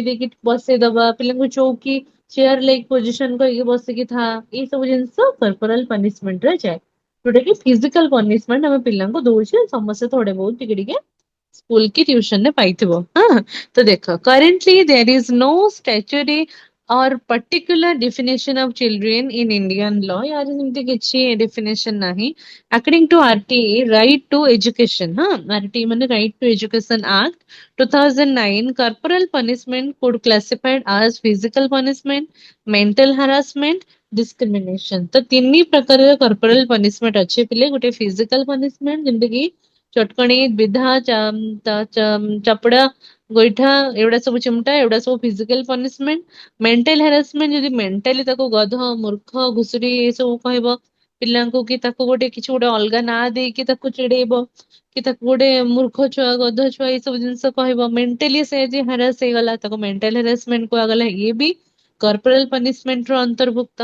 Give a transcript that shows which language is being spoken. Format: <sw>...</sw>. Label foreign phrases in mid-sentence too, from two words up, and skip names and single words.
<or>ଦେଇକି ବସେଇଦବା ପିଲାଙ୍କୁ ଚୌକି</or> <en>chair like position</en> <or>କରିକି ବସିକି ଥା ଏଇ ସବୁ ଜିନିଷ</or> <en>corporal punishment</en> <or>ରେ ଯାଏ ଯୋଉଟା କି</or> <en>physical punishment</en> <or>ଆମେ ପିଲାଙ୍କୁ ଦଉଛେ ସମସ୍ତେ ଥୋଡେ ବହୁତ ଟିକେ ଟିକେ ସ୍କୁଲ କି ଟ୍ୟୁସନ ରେ ପାଇଥିବ ହଁ ତ ଦେଖ</or> <en>currently there is no statutory or particular definition of children in Indian law यार</en> <or>ଯେମିତି କିଛି</or> <en>definition ନାହିଁ according to RTE right to education ହଁ RTE ମାନେ right to education act 2009 corporal punishment could classified as physical punishment mental harassment discrimination</en> <or>ତ ତିନି ପ୍ରକାରର</or> <en>corporal punishment</en> <or>ଅଛି ପିଲେ ଗୋଟେ</or> <en>physical punishment</en> <or>ଯେମିତି କି ଚଟକଣି ବିଧା ଚାପଡା ଗୋଇଠା ଏଗୁଡା ସବୁ ଚିମଟା ଏଗୁଡା ସବୁ</or> <en>physical punishment mental harassment</en> <or>ଯଦି ମେଣ୍ଟାଲି ତାକୁ ଗଧ ମୂର୍ଖ ଘୁଷୁରୀ ଏ ସବୁ କହିବ ପିଲାଙ୍କୁ କି ତାକୁ ଗୋଟେ କିଛି ଗୋଟେ ଅଲଗା ନାଁ ଦେଇକି ତାକୁ ଚିଡେଇବ कि ତାକୁ ଗୋଟେ ମୂର୍ଖ ଛୁଆ ଗଧ ଛୁଆ ଏଇ ସବୁ ଜିନିଷ କହିବ ମେଣ୍ଟାଲି ସେ ଯେ ହାରାସ ହେଇଗଲା ତାକୁ</or> <en>mental harassment</en> <or>କୁହାଗଲା ଇଏ ବି</or> <en>corporal punishment</en> <or>ର ଅନ୍ତର୍ଭୁକ୍ତ।</or>